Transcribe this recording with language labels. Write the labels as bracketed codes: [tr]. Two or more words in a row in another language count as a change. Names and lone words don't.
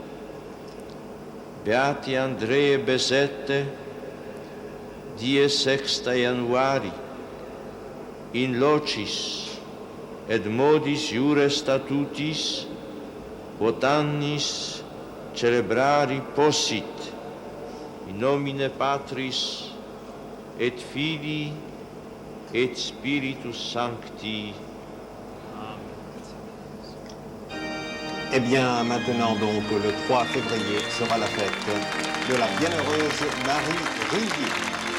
[la] Beati Andree Besette, die 6 Januari, in locis et modis iure statutis quod annis celebrari possit, in nomine Patris et Filii et Spiritus Sancti. [fr] Eh bien, maintenant donc, le 3 février sera la fête de la bienheureuse Marie Rivier.